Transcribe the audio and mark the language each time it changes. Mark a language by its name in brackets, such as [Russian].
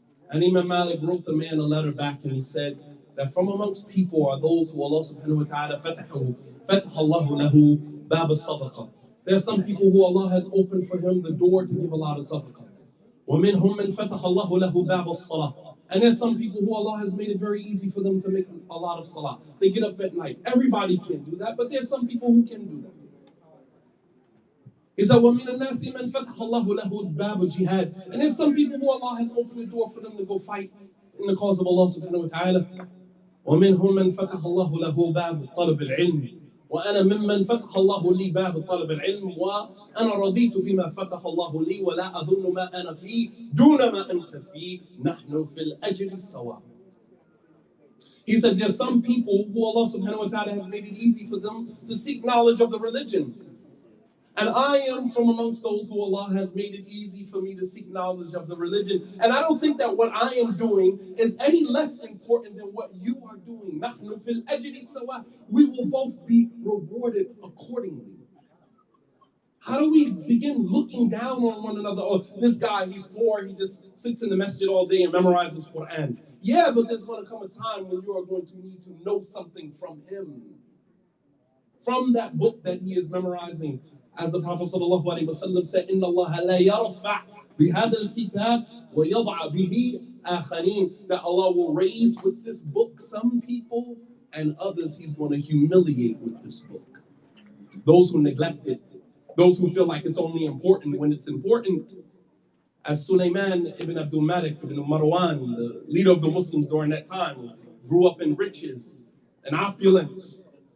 [English] And Imam Malik wrote the man a letter back, and he said that from amongst people are those who Allah subhanahu wa ta'ala [Arabic] fatahallahu lahu bab al-sadaqah. [English] There are some people who Allah has opened for him the door to give a lot of sadaqah. [Arabic] وَمِنْهُمْ مَنْ فَتَحَ اللَّهُ لَهُ بَابَ الصَّلَاةِ. [English] And there's some people who Allah has made it very easy for them to make a lot of salah. They get up at night. Everybody can't do that, but there's some people who can do that. He said, [Arabic] وَمِنَ النَّاسِ مَنْ فَتَحَ اللَّهُ لَهُ بَابَ الْجِهَادِ. [English] And there's some people who Allah has opened the door for them to go fight in the cause of Allah subhanahu wa ta'ala. [Arabic] وَمِنْهُمْ مَنْ فَتَحَ اللَّهُ لَهُ بَابَ طَلَبِ الْعِلْمِ. وأنا ممن فتح الله لي باب طلب العلم وأنا رضيت بما فتح الله لي ولا أظن ما أنا فيه دون ما أنت فيه نحن في الأجر سواء. [English] He said there's some people who Allah subhanahu wa ta'ala has made it easy for them to seek knowledge of the religion. And I am from amongst those who Allah has made it easy for me to seek knowledge of the religion. And I don't think that what I am doing is any less important than what you are doing. [Arabic] نَحْنُ فِي الْأَجْرِ سَوَاء. [English] We will both be rewarded accordingly. How do we begin looking down on one another? Oh, this guy, he's poor, he just sits in the masjid all day and memorizes Qur'an. Yeah, but there's going to come a time when you are going to need to know something from him. From that book that he is memorizing. As the Prophet ﷺ said, [Arabic] إِنَّ اللَّهَ لَا يَرْفَعْ بِهَذَا الْكِتَابِ وَيَضْعَ بِهِ آخَرِينَ. [English] That Allah will raise with this book some people, and others He's going to humiliate with this book. Those who neglect it, those who feel like it's only important when it's important. As Sulaiman ibn Abdul Malik ibn Marwan, the leader of the Muslims during that time, grew up in riches and opulence.